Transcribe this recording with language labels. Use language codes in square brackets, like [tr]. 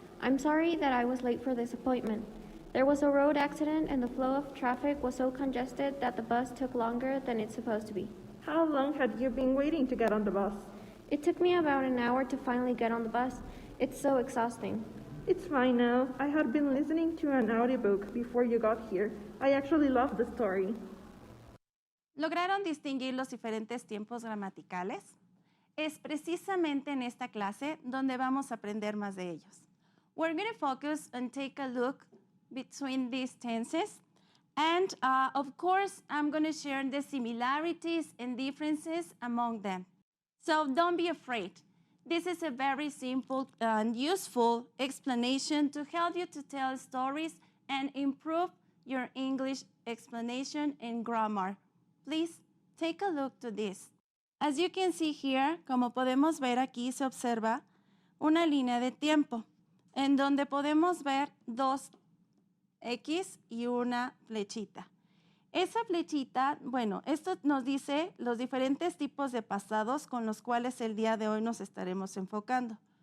[en] I'm sorry that I was late for this appointment. There was a road accident and the flow of traffic was so congested that the bus took longer than it's supposed to be. How long had you been waiting to get on the bus? It took me about an hour to finally get on the bus. It's so exhausting. It's fine now. I had been listening to an audiobook before you got here. I actually love the story. [es] ¿Lograron distinguir los diferentes tiempos gramaticales? Es precisamente en esta clase donde vamos a aprender más de ellos. [en] We're going to focus and take a look between these tenses. And of course, I'm going to share the similarities and differences among them. So don't be afraid. This is a very simple and useful explanation to help you to tell stories and improve your English explanation and grammar. Please take a look to this. As you can see here, [es] como podemos ver aquí, se observa una línea de tiempo en donde podemos ver dos X y una flechita. Esa flechita, esto nos dice los diferentes tipos de pasados con los cuales el día de hoy nos estaremos enfocando.